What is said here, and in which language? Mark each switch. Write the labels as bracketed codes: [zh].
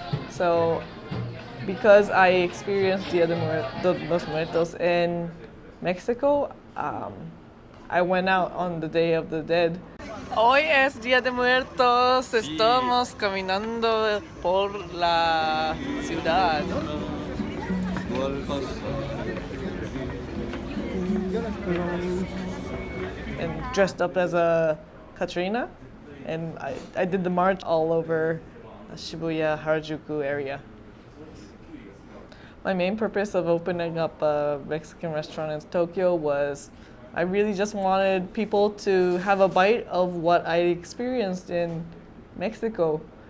[en] So, because I experienced Dia de los Muertos in Mexico, I went out on the Day of the Dead. [es] Hoy es Día de Muertos, estamos caminando por la ciudad. [en] And dressed up as a Katrina, and I did the march all over Shibuya, Harajuku area. My main purpose of opening up a Mexican restaurant in Tokyo was I really just wanted people to have a bite of what I experienced in Mexico.